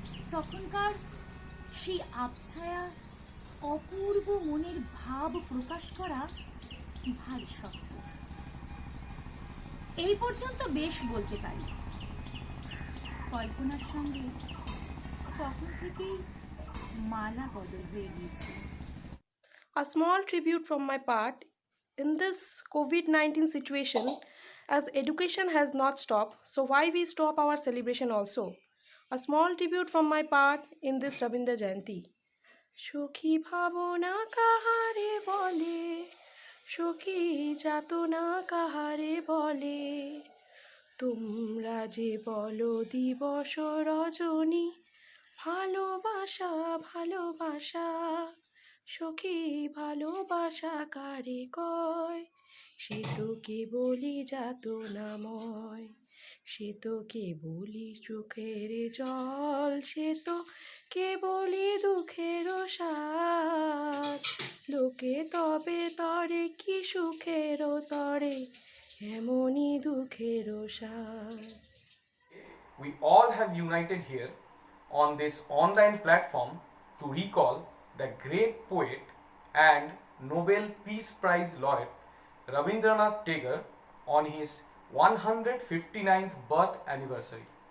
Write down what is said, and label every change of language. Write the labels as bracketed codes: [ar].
[bn] তখনকার সেই আবছায়া অপূর্ব মনের ভাব প্রকাশ করা ভারী শক্ত। এই পর্যন্ত বেশ বলতে পারি। কল্পনার সঙ্গে তখন থেকেই মালা বদল হয়ে গিয়েছিল। [en] A small tribute from my part in this COVID-19 situation, as education has not stopped, so why we stop our celebration also? A small tribute from my part in this Rabindra Jayanti. [bn] Shokhi bhavona kahare bole, shokhi jatona kahare bole, তোমরা যে বলো দিবস রজনী, ভালোবাসা ভালোবাসা, সখী ভালোবাসা কারে কয়, সে তো কেবলই যাতনাময়, সে তো কেবলই চোখের জল, সে তো কেবলই দুঃখের সাথ, লোকে তবে তরে কি সুখের তরে, এমনই দুঃখের সাথ। [en] We all have united here on this online platform to recall the great poet and Nobel Peace Prize laureate Rabindranath Tagore on his 159th birth anniversary.